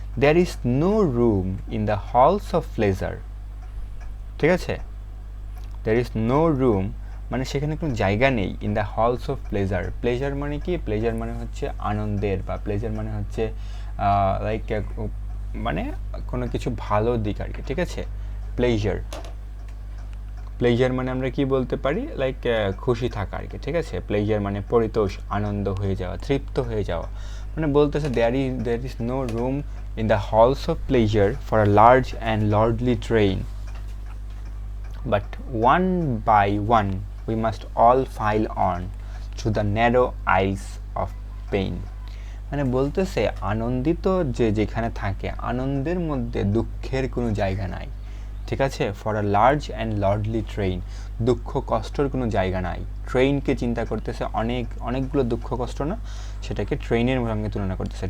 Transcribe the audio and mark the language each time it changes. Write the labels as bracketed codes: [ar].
[en] there is no room in the halls of pleasure, ঠিক আছে, there is no room [bn] মানে সেখানে কোনো জায়গা নেই, [en] in the halls of pleasure মানে কি, pleasure [bn] মানে হচ্ছে আনন্দের, বা [en] pleasure মানে হচ্ছে like [bn] মানে কোনো কিছু ভালো দিক আর কি, ঠিক আছে। প্লেজার, প্লেজার মানে আমরা কি বলতে পারি, লাইক খুশি থাকা আর কি, ঠিক আছে। প্লেজার মানে পরিতোষ, আনন্দ হয়ে যাওয়া, তৃপ্ত হয়ে যাওয়া। মানে বলতেছে [en] there is no room in the halls of pleasure for a large and lordly train, but one by one we must all file on through the narrow aisles of pain. [bn] মানে বলতেছে আনন্দিত যে যেখানে থাকে, আনন্দের মধ্যে দুঃখের কোনো জায়গা নাই, ঠিক আছে। [en] for a large and lordly train, [bn] দুঃখ কষ্টর কোনো জায়গা নাই। ট্রেনকে চিন্তা করতেছে, অনেকগুলো দুঃখ কষ্ট না, সেটাকে ট্রেনের সঙ্গে তুলনা করতেছে।